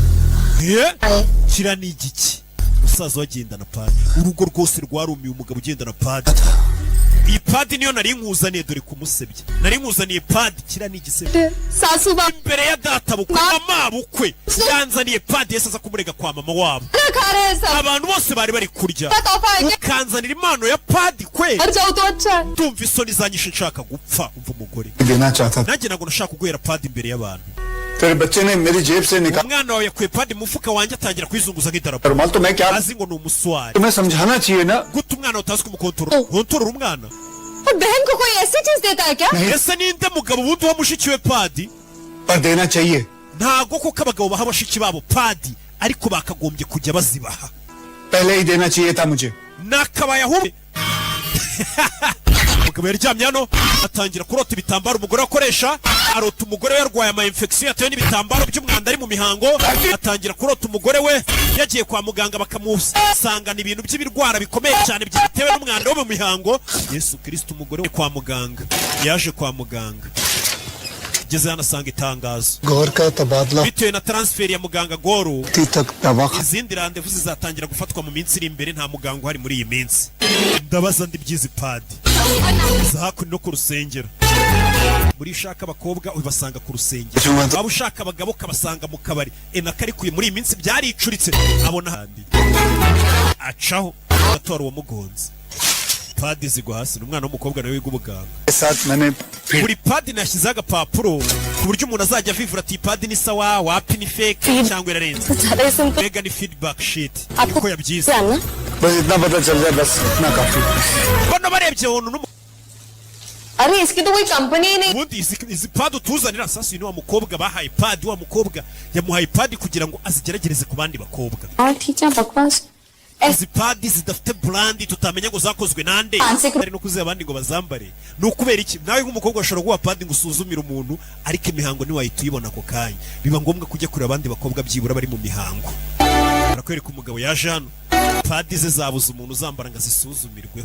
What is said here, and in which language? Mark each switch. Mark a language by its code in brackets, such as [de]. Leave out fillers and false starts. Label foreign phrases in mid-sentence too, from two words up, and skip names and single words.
[rw] Kira ni igiki? Musaza wagendana padi. Urugo rwose rwarumiye umugabo ugendana padi. Iyi padi niyo nari nkuzaniye, dore kumusebya. Nari nkuzaniye padi, kira ni igisebya. [hi] सासू बाप [rw] Imbere ya data bukwe, mama bukwe, yanzaniye padi yese aza kumurega kwa mama wabo. [hi] खा रहे हैं सब. [rw] Abantu bose bari bari kurya. [hi] तोहफा है क्या? [rw] Ukanzanira impano ya padi kwe. [hi] मर जाओ तो अच्छा है. [rw] Ndumva isoni zanyishe nshaka gupfa. Umva umugore. [hi] देना चाहता था. [rw] Nanjye ntabwo nashaka guhera padi imbere y'abantu. [hi] तेरे बच्चे ने मेरी जेब से निकाल. [rw] Umwana wawe yakuye padi mu mufuka wanjye atangira kwizunguza nk'idarapo. [hi] रुमाल तो मैं क्या. [rw] Azi ngo ni umuswari. [hi] तुम्हें समझाना चाहिए ना. [rw] Gute umwana utazi kumukontorora? Kontorora umwana. [hi] और बहन को कोई ऐसी चीज देता है क्या? [rw] Ese ninde mugabo wundi wa mushiki we padi? [hi] पर देना चाहिए. [rw] Ntago koko abagabo baha bashiki babo padi, ariko bakagombye kujya bazibaha. [hi] पहले ही देना चाहिए था मुझे. [rw] Nakabaye ahubwo. Umugabo yaryamye hano atangira kurota ibitambaro umugore akoresha, arota umugore we yarwaye ama infection yatewe n'ibitambaro by'umwanda ari mu mihango, atangira kurota umugore we yagiye kwa muganga bakamusangana ibintu by'ibirwara bikomeye cyane byatewe n'umwanda wo mu mihango. Yesu Kristo, umugore we kwa muganga, yaje kwa muganga, geze hano asanga itangazo [hi] गौर का तबादला [rw] bitewe na transfer ya muganga Goro. [hi] तक दवा खा. [rw] Izindi randevu zizatangira gufatwa mu minsi iri imbere, nta muganga uhari muri iyi minsi. Ndabaza ndi byizi padi za hakuno no ku rusengero. Muri ushaka abakobwa ubasanga ku rusengero, waba ushaka abagabo kabasanga mu kabari. Nakarikuye muri iyi minsi byaricuritse, abona handi acaho atora uwo mugonzi. Padi zigwa hasi, n'umwana w'umukobwa nawe wiga ubuganga. [hi] साथ मैंने [rw] Buri padi nashyizeho agapapuro ku buryo umuntu azajya avivura ati padi ni sawa, wapi ni fake cyangwa irarenze. [hi] ज्यादा सिंपल [rw] Mbega ni [en] feedback sheet [hi] आपको [rw] uko yabyize. [hi] ना बस इतना पता चल जाए, बस इतना काफी. [rw] Bano barebye umuntu [hi] अरे इसकी तो कोई कंपनी ही नहीं. [rw] ubundi izi padi utuzanira sasa, ni wa mukobwa bahaye padi, wa mukobwa yamuhaye padi kugira ngo azigeragereze ku bandi bakobwa. [hi] और ठीक है बकवास. [rw] Izi padi zidafite brandi tutamenya ngo zakozwe nande, ari no kuziha abandi ngo bazambare. Ni ukubera iki? Nawe nk'umukobwa ushobora guha padi ngo usuzumire umuntu, ariko imihango ntiwahita uyibona ako kanya. Biba ngombwa kujya kureba abandi bakobwa byibura bari mu mihango. Barakwereka umugabo yaje hano, padi ze zabuze umuntu uzambara ngo azisuzumirweho.